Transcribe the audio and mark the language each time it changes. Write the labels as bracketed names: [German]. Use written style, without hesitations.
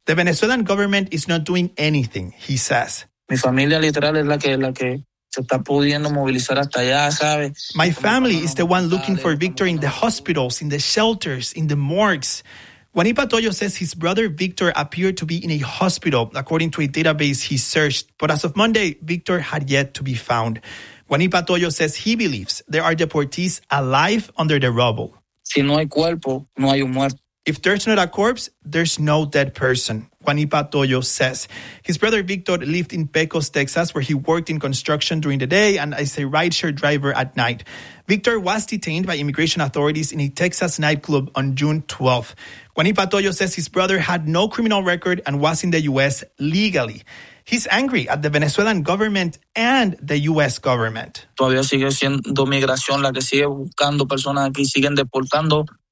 [English] The Venezuelan government is not doing anything, he says. [Spanish] Mi familia literal es la que... [English] My family is the one looking for Victor in the hospitals, in the shelters, in the morgues. Juanipa Toyo says his brother Victor appeared to be in a hospital, according to a database he searched. But as of Monday, Victor had yet to be found. Juanipa Toyo says he believes there are deportees alive under the rubble. [Spanish] Si no hay cuerpo, no hay un muerto. [English] If there's not a corpse, there's no dead person, Juanipa Toyo says. His brother Victor lived in Pecos, Texas, where he worked in construction during the day and as a rideshare driver at night. Victor was detained by immigration authorities in a Texas nightclub on June 12th. Juanipa Toyo says his brother had no criminal record and was in the U.S. legally. He's angry at the Venezuelan government and the U.S. government. [Spanish] Todavía sigue siendo migración la que sigue buscando personas aquí, siguen deportando.